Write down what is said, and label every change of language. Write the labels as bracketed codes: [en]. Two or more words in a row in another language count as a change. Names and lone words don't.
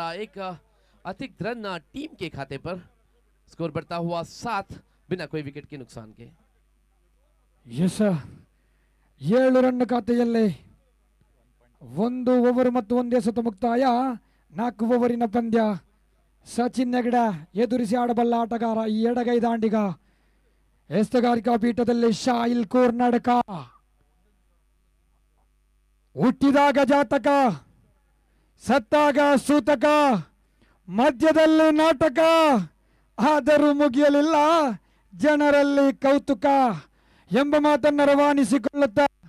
[hi] एक अतिरिक्त रन टीम के खाते पर. स्कोर बढ़ता हुआ 7 बिना कोई विकेट के नुकसान के. [kn] ಎಸ್ 7 ರನ್ ಖಾತೆಯಲ್ಲಿ 1 ಓವರ್ ಮತ್ತು 1 ಎಸೆತ ಮುಕ್ತಾಯ. 4 ಓವರಿನ ಪಂದ್ಯ. ಸಚಿನ್ ಹೆಗ್ಡೆ ಎದುರಿಸಿ ಆಡಬಲ್ಲ ಆಟಗಾರ, ಈ ಎಡಗೈ ದಾಂಡಿಗ. ಎಸ್ತಗಾರಿಕಾ ಪೀಠದಲ್ಲಿ ಶಾಹಿಲ್ ಕುರ್ನಡ್ಕ ಹುಟ್ಟಿದಾಗ ಜಾತಕ, ಸತ್ತಾಗ ಸೂತಕ, ಮಧ್ಯದಲ್ಲಿ ನಾಟಕ, ಆದರೂ ಮುಗಿಯಲಿಲ್ಲ ಜನರಲ್ಲಿ ಕೌತುಕ ಎಂಬ ಮಾತನ್ನು ರವಾನಿಸಿಕೊಳ್ಳುತ್ತಾ